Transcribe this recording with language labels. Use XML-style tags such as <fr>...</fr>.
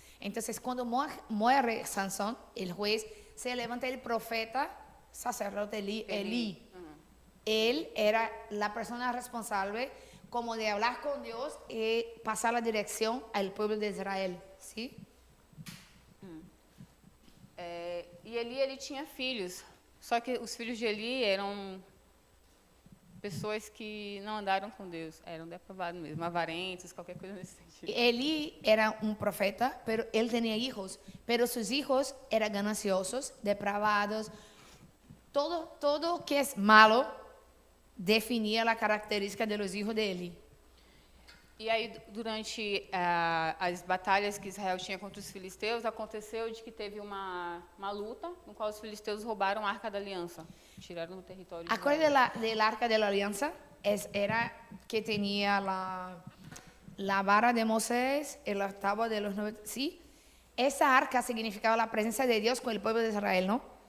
<es>Entonces, cuando muere Sansón, el juez, se levanta el profeta, sacerdote Elí. Él era la persona responsable como de hablar con Dios y pasar la dirección al pueblo de Israel, ¿sí?</es> <pt>E ele tinha filhos, só que os filhos de Eli eram pessoas que não andaram com Deus, eram depravados mesmo, avarentos, qualquer coisa nesse sentido.</pt> <es>Elí era un profeta, pero él tenía hijos, pero sus hijos eran gananciosos, depravados. Todo que es malo definía la característica de los hijos de Elí.</es> <pt>E aí, durante as batalhas que Israel tinha contra os filisteus, aconteceu de que teve uma luta no qual os filisteus roubaram a Arca da Aliança, tiraram do território de</pt> <es>Acuérdate</es> <pt>Israel.</pt> <es>del arca de la alianza, era que tenía la vara de Moisés, el octavo de los 9, ¿sí? Esa arca significaba la presencia de Dios con el pueblo de Israel, ¿no?</es>